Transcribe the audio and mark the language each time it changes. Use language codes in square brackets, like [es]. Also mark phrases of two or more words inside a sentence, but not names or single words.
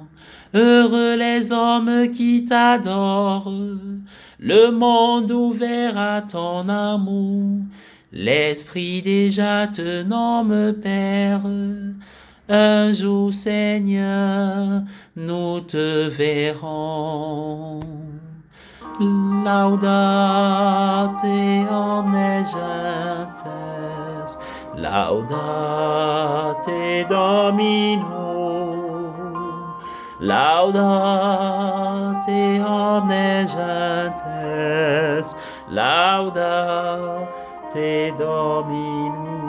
[fr] Heureux les hommes qui t'adorent, le monde ouvert à ton amour. L'Esprit déjà te nomme Père. Un jour, Seigneur, nous te verrons. [la] Laudate omnes gentes, laudate Dominum, laudate omnes gentes, laudate Dominum.